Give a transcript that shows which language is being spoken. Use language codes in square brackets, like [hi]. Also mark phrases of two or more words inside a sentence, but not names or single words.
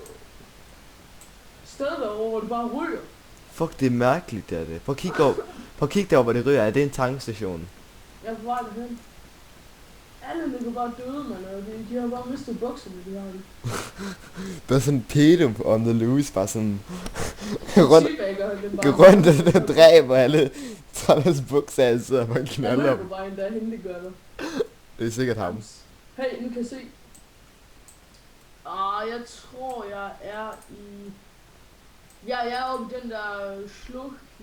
[da] sted derovre, hvor det bare ryger. Fuck, det er mærkeligt, det er det. Prøv at kigge derover, hvor det ryger. Er det en tankstation? Jeg er på vej derhen. Alle ligger bare døde, mand. Og de har bare mistet bukserne, de har det. Der er sådan en pedo [en] on the loose, [da] bare sådan... rundt og dræber alle. Tager deres bukser af, sidder bare og knalder. Jeg løber bare en, der er hende, det gør det. Det er sikkert ham. Hey, nu kan jeg se. Jeg tror, jeg er i... Ja, jeg er oppe i den der sluk...